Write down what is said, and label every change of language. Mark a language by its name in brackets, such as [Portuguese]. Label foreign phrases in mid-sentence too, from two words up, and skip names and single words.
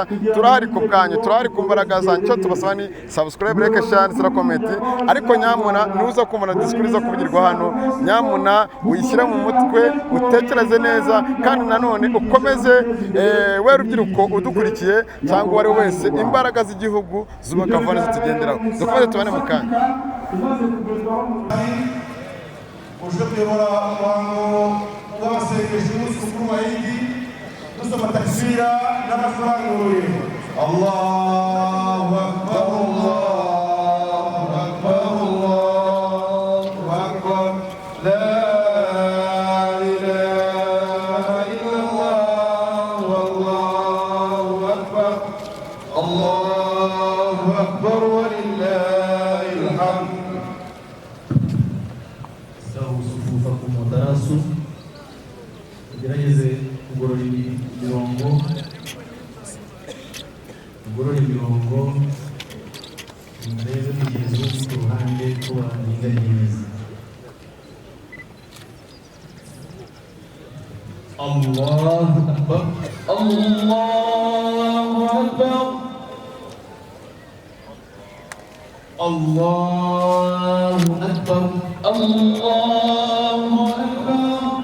[Kinyarwanda] Turahari ku bwanyu, turahari ku mbaraga zanyu, cyo tubasaba ni [English] subscribe, like, share, [Kinyarwanda] sira comment, ariko nyamuna nuza kumva disikuru zo kuvugirwa hano, nyamuna uyishyire mu mutwe utekereze neza kandi nanone ukomeze we rubyiruko udukurikiye cyangwa uwari wese imbaraga z'igihugu zubaka vuba zitugenderaho. Dukomeze tubane mu kanya. uje kuyobora umuhango w'abasengesha umunsi mukuru wa Idi dusoma takbira n'amasobanuro. [Arabic] الله أكبر، الله أكبر، الله أكبر، لا إله إلا الله، والله أكبر، الله أكبر ولله الحمد. سووا صفوفكم وتراصوا, [Kinyarwanda] tugerageze kugorora imirongo, murebe mugenzi wo ku ruhande ko waringaniye neza. [Arabic] الله أكبر، الله أكبر، الله أكبر، الله أكبر,